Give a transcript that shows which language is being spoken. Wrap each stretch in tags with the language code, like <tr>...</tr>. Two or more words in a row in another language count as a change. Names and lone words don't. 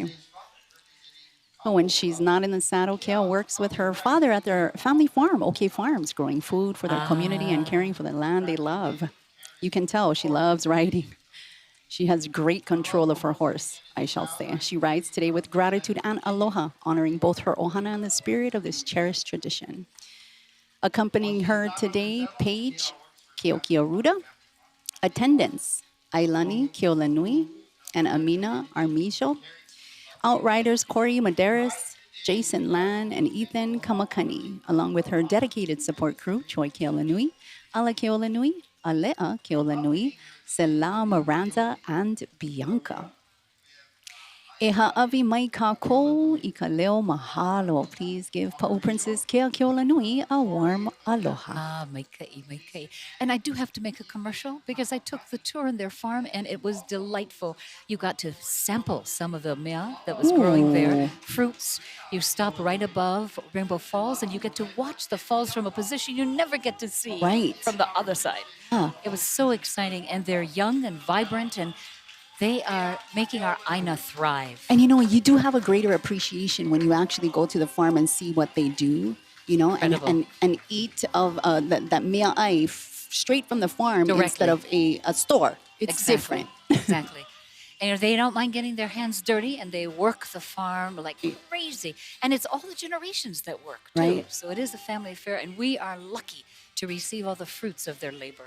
<en>When she's not in the saddle, Kale works with her father at their family farm, OK Farms, growing food for their community and caring for the land they love. You can tell she loves riding. She has great control of her horse, I shall say. She rides today with gratitude and aloha, honoring both her ohana and the spirit of this cherished tradition. Accompanying her today, Paige Keokiaruda, attendants Ailani Keolanui and Amina Armijo, outriders Corey Maderas, Jason Lan, and Ethan Kamakani, along with her dedicated support crew, Choi Keolanui, Ala Keolanui, Alea Keolanui, Sela Miranda, and Bianca.</en> <haw>E ha'awi mai kākou I ka leo mahalo.</haw> <en>Please give Pa'u Princess Kea Keolanui a warm aloha.</en> <haw>Maikai, maikai.</haw> <en>And I do have to make a commercial because I took the tour in their farm and it was delightful. You got to sample some of the mea that was growing there, fruits. You stop right above Rainbow Falls and you get to watch the falls from a position you never get to see from the other side. It was so exciting, and they're young and vibrant, and they are making our Aina thrive. And you do have a greater appreciation when you actually go to the farm and see what they do, and eat of that</en> <haw>mea ai</haw> <en>straight from the farm instead of a store. It's different. Exactly. And they don't mind getting their hands dirty, and they work the farm like crazy. And it's all the generations that work, too. Right. So it is a family affair, and we are lucky to receive all the fruits of their labor.</en>